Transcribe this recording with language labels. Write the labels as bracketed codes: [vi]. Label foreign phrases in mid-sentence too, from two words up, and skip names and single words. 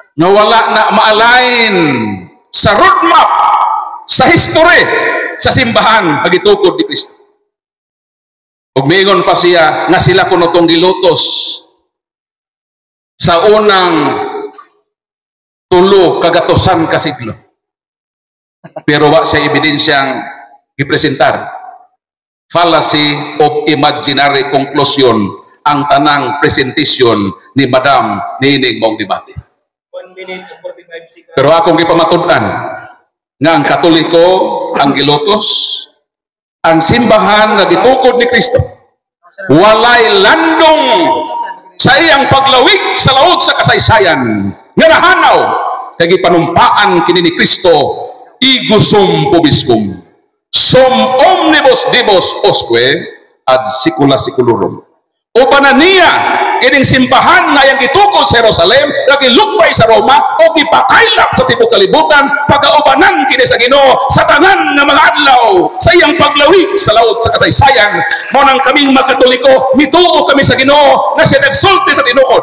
[ceb] nga wala na ma-align sa roadmap sa history sa simbahan nga gitukod ni Kristo. Ug miingon pa siya nga sila kuno tong gilutos sa unang 3 kagatusan ka siglo. Pero wa siya ebidensyang gipresentar. [en] Fallacy of imaginary conclusion [ceb] ang tanang presentation ni Madam niining mong debate. [en] 1 minute and 45 seconds. [ceb] Pero akong gipamatudan nga ang Katoliko ang gilutos, ang simbahan nga gitukod ni Kristo walay landong sa iyang paglawig sa laod sa kasaysayan nga nahanaw kay gipanumpaan kini ni Kristo [la] igusum pobiscum sum omnibus dibus osque ad secula seculorum. [ceb] O pananiya kining simbahan nga yang gitukod sa Jerusalem lagi lukbay sa Roma o gipakaylap sa tibuok kalibutan pagaubanan kini sa Ginoo sa tanan nga mga adlaw sa iyang paglawig sa laod sa kasaysayan. Mao nang kaming mga Katoliko mituo kami sa Ginoo nga siya nagsulti sa tinuod.